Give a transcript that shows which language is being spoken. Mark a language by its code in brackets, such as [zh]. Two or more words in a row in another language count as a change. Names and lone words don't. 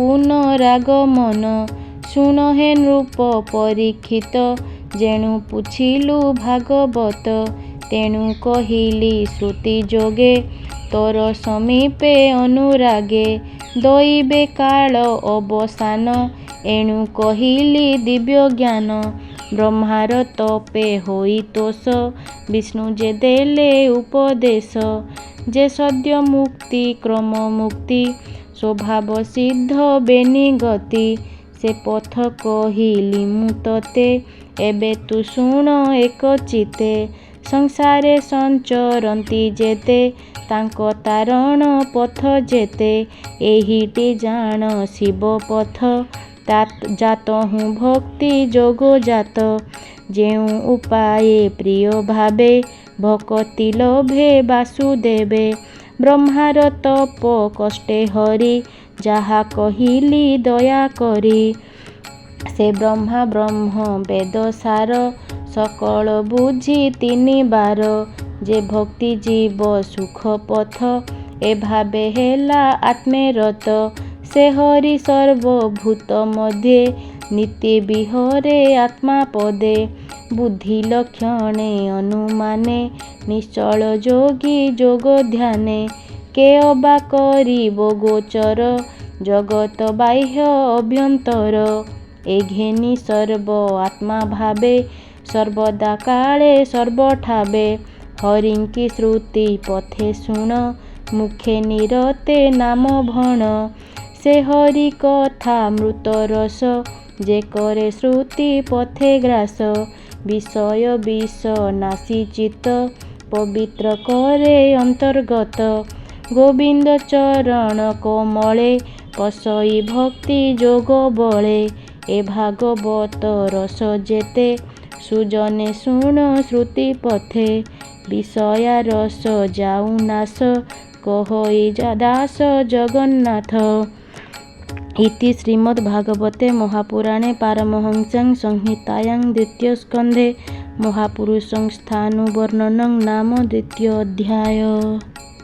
[or] ପୁନରାଗମନ ଶୁଣ ହେ ନୃପ ପରୀକ୍ଷିତ ଯେଣୁ ପୁଛିଲୁ ଭାଗବତ ତେଣୁ କହିଲି ଶ୍ରୁତି ଯୋଗେ ତୋର ସମୀପେ ଅନୁରାଗେ ଦୈବେ କାଳ ଅବସାନ ଏଣୁ କହିଲି ଦିବ୍ୟ ଜ୍ଞାନ ବ୍ରହ୍ମାର ତପେ ହୋଇ ତୋଷ ବିଷ୍ଣୁ ଯେ ଦେଲେ ଉପଦେଶ ଯେ ସଦ୍ୟ ମୁକ୍ତି କ୍ରମ ମୁକ୍ତି ସ୍ୱଭାବ ସିଦ୍ଧ ବେନି ଗତି ସେ ପଥ କହିଲି ମୁ ତତେ ଏବେ ତୁ ଶୁଣ ଏକ ଚିତେ ସଂସାରେ ସଞ୍ଚରନ୍ତି ଯେତେ ତାଙ୍କୁ ତାରଣ ପଥ ଯେତେ ଏହିଟି ଜାଣ ଶିବ ପଥ ଜାତ ହୁଁ ଭକ୍ତି ଯୋଗୋ ଜାତ ଯେଉଁ ଉପାୟେ ପ୍ରିୟ ଭାବେ ଭକ୍ତି ଲଭେ ବାସୁଦେବେ ବ୍ରହ୍ମାର ତପ କଷ୍ଟେ ହରି ଯାହା କହିଲି ଦୟା କରି ସେ ବ୍ରହ୍ମା ବ୍ରହ୍ମ ବେଦ ସାର ସକଳ ବୁଝି ତିନି ବାର ଯେ ଭକ୍ତି ଜୀବ ସୁଖ ପଥ ଏ ଭାବେ ହେଲା ଆତ୍ମେ ରତ ସେ ହରି ସର୍ବଭୂତ ମଧ୍ୟେ ନିତ୍ୟ ବିହରେ ଆତ୍ମା ପଦେ ବୁଦ୍ଧି ଲକ୍ଷଣେ ଅନୁମାନେ ନିଶ୍ଚଳ ଯୋଗୀ ଯୋଗ ଧ୍ୟାନେ କେ ଅବା କରିବୋ ଗୋଚର ଜଗତ ବାହ୍ୟ ଅଭ୍ୟନ୍ତର ଏ ଘେନି ସର୍ବ ଆତ୍ମା ଭାବେ ସର୍ବଦା କାଳେ ସର୍ବଠାବେ ହରିଙ୍କି ଶ୍ରୁତି ପଥେ ଶୁଣ ମୁଖେ ନିରତେ ନାମ ଭଣ ସେ ହରି କଥା ମୃତ ରସ ଯେ କରେ ଶ୍ରୁତି ପଥେ ଗ୍ରାସ ବିଷୟ ବିଷ ନାଶି ଚିତ୍ତ ପବିତ୍ର କରେ ଅନ୍ତର୍ଗତ ଗୋବିନ୍ଦ ଚରଣ କୋମଳେ ପସଇ ଭକ୍ତି ଯୋଗ ବଳେ ଏ ଭାଗବତ ରସ ଯେତେ ସୁଜନେ ଶୁଣ ଶ୍ରୁତି ପଥେ ବିଷୟା ରସ ଯାଉ ନାଶ କହଇ ଦାସ ଜଗନ୍ନାଥ [sa] इति श्रीमद्भागवते महापुराणे पारमहंस्यां संहितायां द्वितीयस्कन्धे महापुरुषं स्थाणुवर्णनं नाम 2 अध्याय।